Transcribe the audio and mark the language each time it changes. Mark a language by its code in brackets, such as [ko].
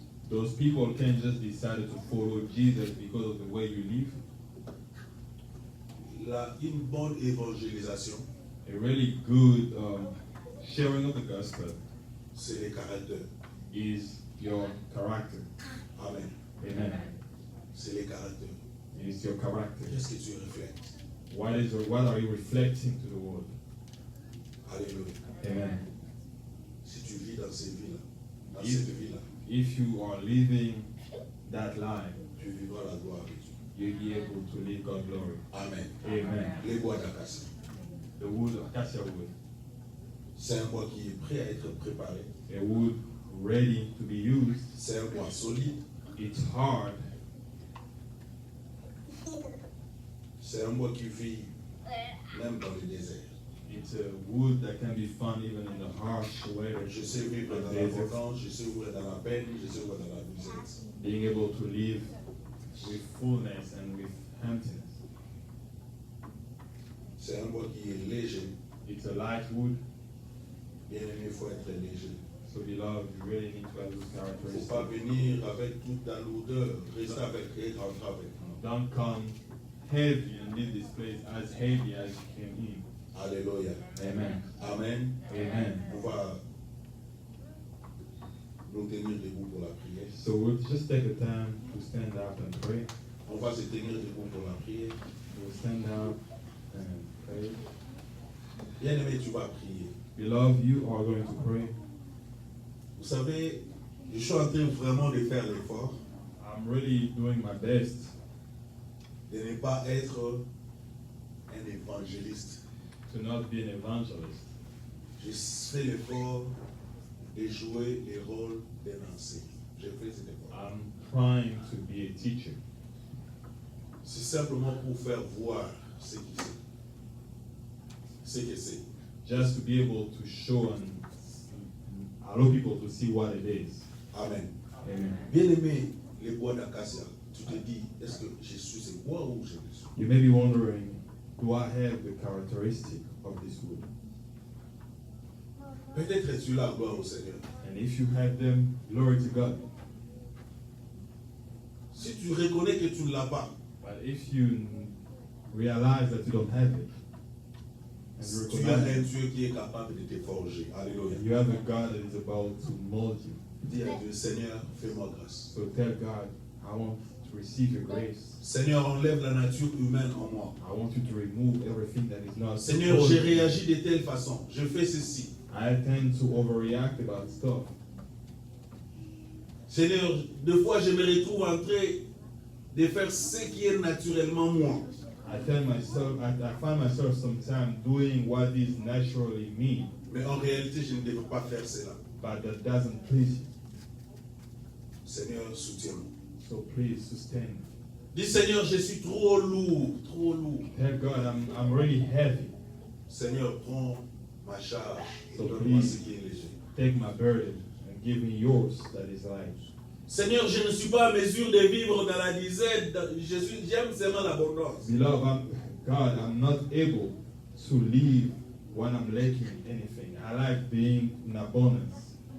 [en] Those people can just decide to follow Jesus because of the way you live. [fr] Une bonne évangélisation, [en] A really good sharing of the gospel [fr] c'est le caractère. [en] is your character. Amen. Amen. [fr] C'est le caractère. [en] It's your character. [fr] Qu'est-ce que tu reflètes? [en] What are you reflecting to the world? Alléluia. Amen. [fr] Si tu vis dans cette vie-là, dans [en] If- [fr] cette vie-là, [en] If you are living that life, [fr] tu vivras la gloire de Dieu. [en] you'll be able to live God's glory. Amen. Amen. [fr] Les bois d'acacia, [en] The wood of acacia wood, [fr] c'est un bois qui est prêt à être préparé. [en] a wood ready to be used. [fr] C'est un bois solide. [en] It's hard. [fr] C'est un bois qui vit même dans le désert. [en] It's a wood that can be found even in the harsh weather. [fr] Je sais vivre dans l'abondance, je sais vivre dans la peine, je sais vivre dans la misère. [en] Being able to live with fullness and with emptiness. [fr] C'est un bois qui est léger. [en] It's a light wood. [fr] Bien aimé, il faut être léger. [en] So beloved, you really need to have those [fr] Il ne faut pas [en] characteristics. [fr] venir avec toute la lourdeur, rester avec et rentrer avec nous. [en] Don't come heavy and leave this place as heavy as you came in. Alléluia. Amen. Amen. Amen. [fr] On va nous tenir debout pour la prière. [en] So we'll just take the time to stand up and pray. [fr] On va se tenir debout pour la prière. [en] We'll stand up and pray. [fr] Bien aimé, tu vas prier. [en] Beloved, you are going to pray. [fr] Vous savez, je suis en train vraiment de faire l'effort [en] I'm really doing my best [fr] de ne pas être un évangéliste. [en] to not be an evangelist. [fr] Je fais l'effort de jouer le rôle d'un enseignant. Je fais cet effort. [en] I'm trying to be a teacher. [fr] C'est simplement pour faire voir ce qui c'est. Ce que c'est. [en] Just to be able to show and allow people to see what it is. Amen. Amen. [fr] Bien aimé, les bois d'acacia, tu te dis, est-ce que je suis ce bois ou je le suis? [en] You may be wondering, do I have the characteristic of this wood? [fr] Peut-être es-tu là, gloire au Seigneur. [en] And if you have them, glory to God. [fr] Si tu reconnais que tu ne l'as pas, [en] But if you realize that you don't have it, and you [fr] tu as un [en] recognize [fr] Dieu qui est capable de te forger. Alléluia. [en] you have a God that is about to mold you. [fr] Dis à Dieu, Seigneur, fais-moi grâce. [en] So tell God, I want to receive your grace. [fr] Seigneur, enlève la nature humaine en moi. [en] I want you to remove everything that is not [fr] Seigneur, [en] supposed [fr] j'ai [en] to. [fr] réagi de telle façon. Je fais ceci. [en] I tend to overreact about stuff. [fr] Seigneur, deux fois je me retrouve en train de faire ce qui est naturellement moi. [en] I find myself sometimes doing what is naturally me, [fr] Mais en réalité, je ne devrais pas faire cela. [en] but that doesn't please you. [fr] Seigneur, soutiens-moi. [en] So please sustain. [fr] Dis Seigneur, je suis trop lourd, trop lourd. [en] Tell God, I'm really heavy. [fr] Seigneur, prends ma charge et [en] So [fr] donne-moi [en] please. [fr] ce qui est léger. [en] Take my burden and give me yours that is light. [fr] Seigneur, je ne suis pas à mesure de vivre dans la disette. J'aime seulement l'abondance. [en] Beloved, God, I'm not able to live when I'm lacking anything. I like being in abundance.